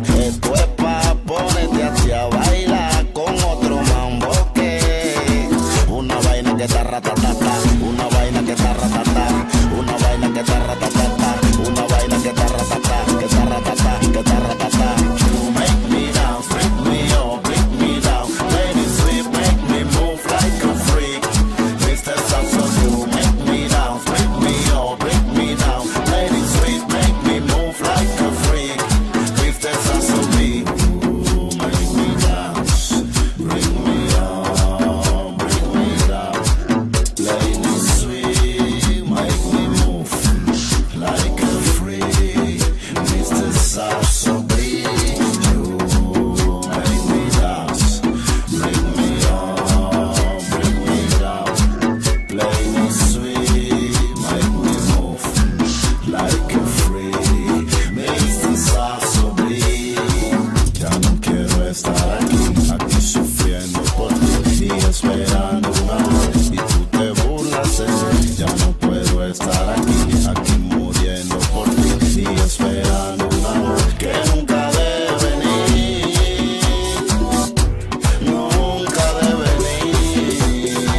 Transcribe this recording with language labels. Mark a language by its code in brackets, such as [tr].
[es] Esto es pa' ponerte a ti a bailar con otro mambo que una vaina que está ratatá, una vaina que está ratatá, una vaina que está ratatá, una vaina que está ratatá, que está ratatá, que está ratatá. [en] You make me dance, freak me up, break me down, lady sweet, make me move like a freak. Mr. Salsa, you make me dance, break me up, break me down, lady sweet, make me move like a freak. Mr. Salsa, you make me dance, bring me up, bring me down, lady sweet, make me move like a freak. Mr. Salsa, you make me dance, bring me up, bring me down, lady sweet, make me move like a freak. Mr. [es] Salsa, ya no quiero estar aquí sufriendo por ti y esperando un amor y tú te burlas de mí. Ya no puedo estar aquí muriendo por ti y esperando un amor que nunca debe venir, nunca debe venir.